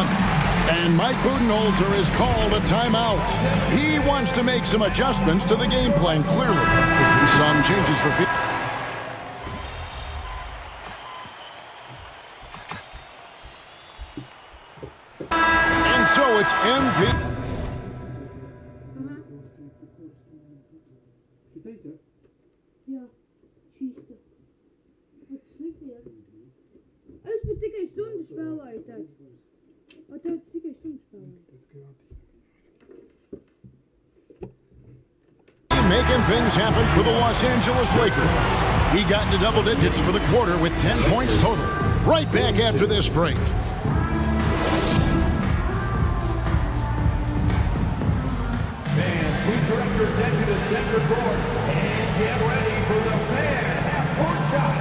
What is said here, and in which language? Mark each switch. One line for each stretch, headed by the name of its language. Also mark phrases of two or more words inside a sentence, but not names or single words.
English: And Mike Budenholzer is called a timeout. He wants to make some adjustments to the game plan, clearly. Some changes for field. And so it's MP.
Latvian: Jā, čīsta. Tas slikti, jā. Es pat tikai stundu spēlēju tāds. O tāds tikai stundu spēlēju.
English: Making things happen for the Los Angeles Lakers. He got into double digits for the quarter with 10 points total. Right back after this break. Fans, please direct your attention to center court and get ready for the fan half-court shot.